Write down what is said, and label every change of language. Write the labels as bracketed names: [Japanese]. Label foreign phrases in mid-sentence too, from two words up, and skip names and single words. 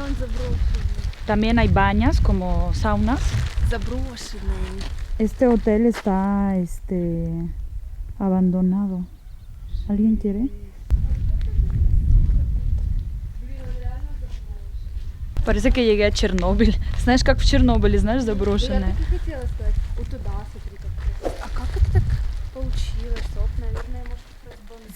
[Spanish] También hay bañas como saunas. [Russian] Заброшенный. [Spanish] Este hotel está abandonado. ¿Alguien quiere? Parece que llegué a Chernobyl. [Russian] Знаешь, как в Чернобыле, знаешь, заброшенное. Я так и хотела сказать. Вот туда, смотри, как. А как это так получилось? Оп, наверное, может, как раз бомба.